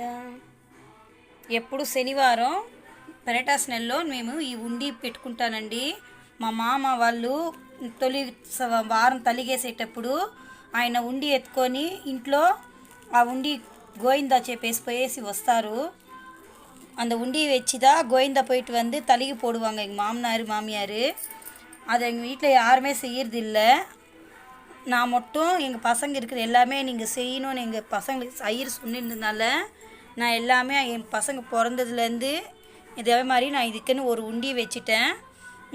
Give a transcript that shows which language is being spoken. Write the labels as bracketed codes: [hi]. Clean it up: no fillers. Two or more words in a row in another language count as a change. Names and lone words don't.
[te] ఎప్పుడు శనివారం పెరటాస్ నెలలో మేము ఈ ఉండి పెట్టుకుంటానండి. మా మామ వాళ్ళు తొలి వారం తలిగేసేటప్పుడు ఆయన ఉండి ఎత్తుకొని ఇంట్లో ఆ ఉండి గోయిందా చెప్పేసి పోయేసి వస్తారు. [ta] அந்த உண்டி வச்சு தான் கோவிந்தா போயிட்டு தலிகை போடுவாங்க எங்கள் மாமனார் மாமியார். அதை எங்கள் வீட்டில் யாருமே செய்யறதில்லை. நான் மட்டும் எங்கள் பசங்க இருக்கிற எல்லாமே நீங்கள் செய்யணும்னு எங்கள் பசங்களுக்கு ஐயர் சொன்னிருந்ததுனால நான் எல்லாமே என் பசங்க பிறந்ததுலேருந்து இதே மாதிரி நான் இதுக்குன்னு ஒரு உண்டி வச்சுட்டேன்.